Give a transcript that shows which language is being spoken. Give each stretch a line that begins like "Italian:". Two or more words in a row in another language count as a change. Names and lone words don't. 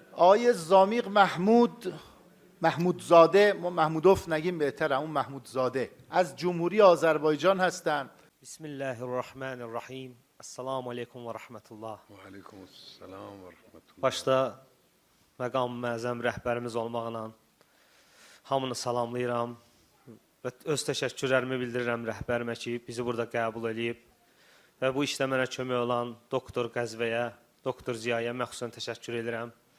Persian: آقای زامیق محمودزاده، ما محمودوف نگیم بهتره، اون محمودزاده از جمهوری آذربایجان هستند.
Arabic: بسم الله الرحمن الرحیم. السلام علیکم و رحمت الله. و علیکم السلام و رحمت الله.
Azerbaijani: Başda məqam məzəm rəhbərimiz olmaqla hamını salamlayıram və öz təşəkkürlərimi bildirirəm rəhbərimə ki, bizi burada qəbul edib və bu işdə mənə kömək olan doktor Qəzvəyə, doktor Ziyaya məxsusən təşəkkür edirəm.